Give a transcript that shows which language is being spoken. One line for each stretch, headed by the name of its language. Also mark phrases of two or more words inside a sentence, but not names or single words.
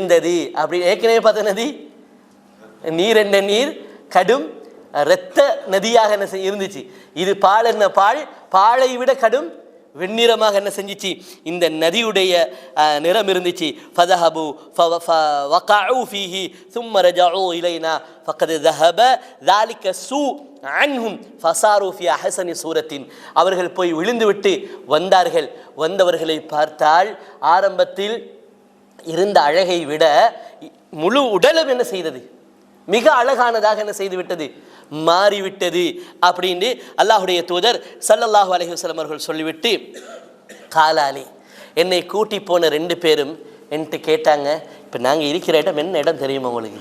Tamil: அப்படி ஏற்கனவே பார்த்த நதி, நீர் என்ற நீர் கடும் இரத்த நதியாக என்ன இருந்துச்சு. இது பால் என்ன பால், பாலை விட கடும் வெண்ணிறமாக என்ன செஞ்சிச்சு இந்த நதியுடைய நிறம் இருந்துச்சு.
Arabic: فذهبوا فوقعوا فيه ثم رجعوا إلينا فقد ذهب ذلك السوء عنهم فصاروا في احسن صورة.
Tamil: அவர்கள் போய் விழுந்துவிட்டு வந்தார்கள். வந்தவர்களை பார்த்தால் ஆரம்பத்தில் இருந்த அழகை விட முழு உடலும் என்ன செய்தது, மிக அழகானதாக என்ன செய்து விட்டது, மாறிவிட்டது அப்படின்னு அல்லாஹுடைய தூதர்
Arabic: صلى الله عليه وسلم
Tamil: அவர்கள் சொல்லிவிட்டு, காலாலி என்னை கூட்டி போன 2 பேரும் என்கிட்ட கேட்டாங்க, இப்போ நாங்கள் இருக்கிற இடம் என்ன இடம் தெரியுமா உங்களுக்கு?